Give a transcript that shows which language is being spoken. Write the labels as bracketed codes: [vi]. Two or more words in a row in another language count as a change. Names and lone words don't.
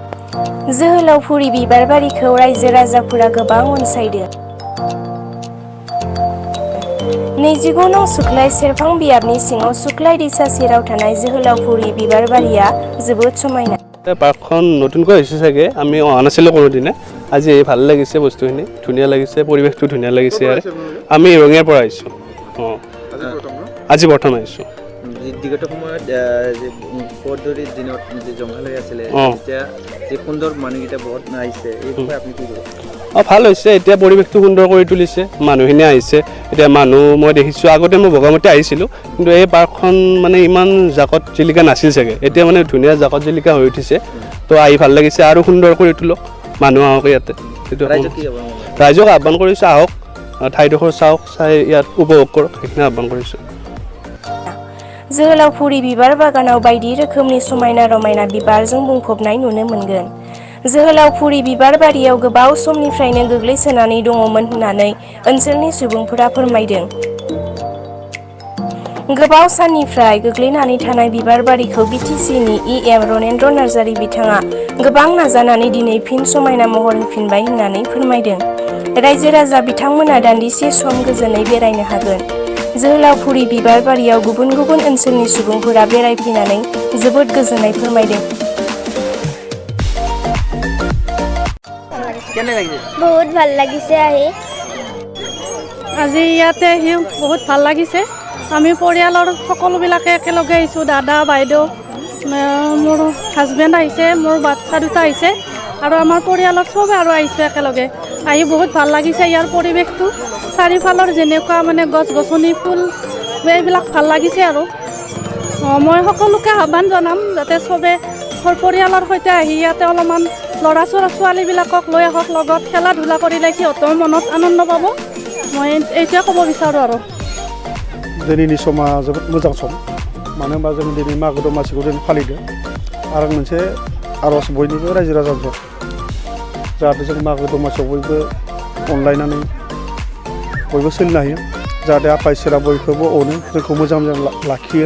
[brx] जोहोलावफुरि बिबारबारिखौ रायजो राजाफोरा गोबां अनसायदों। 29 नं सुक्लाय सेरफां बियाबनि सिङाव सुक्लाय दैसा सेराव थानाय जोहोलावफुरि बिबारबारिया जोबोद समायना। [as] পাৰ্কখন নতুনকৈ হৈছে চাগে, আমি অহা নাছিলোঁ কোনোদিনে। আজি ভাল লাগিছে বস্তুখিনি, ধুনীয়া লাগিছে, পৰিৱেশটো ধুনীয়া লাগিছে। আৰু আমি ৰঙিয়াৰ পৰা আহিছোঁ। আজি প্ৰথম আহিছোঁ। বিগত সময়ত পদধূলিৰ দিনত যে জংঘল আছিলে, এতিয়া যে সুন্দৰ মানুহকেইটা বহুত আহিছে, এই বিষয়ে আপুনি কি ক'ব? ভাল হৈছে, এতিয়া পৰিৱেশটো সুন্দৰ কৰি তুলিছে, মানুহখিনি আহিছে। এতিয়া মানুহ মই দেখিছোঁ, আগতে মই বগামাটি আহিছিলোঁ, কিন্তু এই পাৰ্কখন মানে ইমান জাকত জিলিকা নাছিল চাগে। এতিয়া মানে ধুনীয়া জাকত জিলিকা হৈ উঠিছে, তো আহি ভাল লাগিছে। আৰু সুন্দৰ কৰি তোলক, মানুহ আহক ইয়াতে। ৰাইজক আহ্বান কৰিছোঁ, আহক ঠাইডোখৰ চাওক, চাই ইয়াত উপভোগ কৰক, সেইখিনি আহ্বান কৰিছোঁ। [brx] जोहोलावफुरि बिबार बागानाव बायदि रोखोमनि समायना रमायना बिबारजों बुंफबनाय नुनो मोनगोन। जोहोलावफुरि बिबार बारियाव गोबाव समनिफ्रायनो गोग्लैसोनानै दङमोन होननानै ओनसोलनि सुबुंफोरा फोरमायदों। गोबाव साननिफ्राय गोग्लैनानै थानाय बिबार बारिखौ बिटिसिनि इएम रनेन्द्र नार्जारी बिथाङा गोबां नाजानानै दिनै फिन समायना महर होफिनबाय होननानै फोरमायदों। रायजो राजा बिथांमोना दान्दिसे सम गोजोनै बेरायनो हागोन। जोहोलावफुरि बिबार बारियाव गुबुन गुबुन ओनसोलनि सुबुंफोरा बेरायफैनानै जोबोद गोजोननाय फोरमायदों। [as] বহুত ভাল লাগিছে আহি। আজি ইয়াতে আহি বহুত ভাল লাগিছে। আমি পৰিয়ালৰ সকলোবিলাকে একেলগে আহিছোঁ, দাদা বাইদেউ, মোৰ হাজবেণ্ড আহিছে, মোৰ বাচ্চা দুটা আহিছে, আৰু আমাৰ পৰিয়ালৰ চবে আৰু আহিছোঁ একেলগে। আহি বহুত ভাল লাগিছে। ইয়াৰ পৰিৱেশটো চাৰিওফালৰ যেনেকুৱা মানে গছ গছনি ফুল এইবিলাক ভাল লাগিছে। আৰু মই সকলোকে আহ্বান জনাম যাতে চবে পৰিয়ালৰ সৈতে আহি ইয়াতে অলপমান ল'ৰা ছোৱালীবিলাকক লৈ আহক, লগত খেলা ধূলা কৰিলে সিহঁতৰ মনত আনন্দ পাব। মই এইটোৱে ক'ব বিচাৰোঁ। আৰু [brx] दिनैनि समा जोबोद मोजां सम, मानो होनबा जों दिनै मागो दमासिखौ जों फालिदों। आरो मोनसे आरज बयनिबो रायजो राजाफोर जाहाथे जों मागो दमासियाव बयबो अनलायनानै बयबो सोलिनो हायो, जाहाथे आफा इसोरा बयखौबो अनो, जोंखौ मोजां मोजां लाखियो।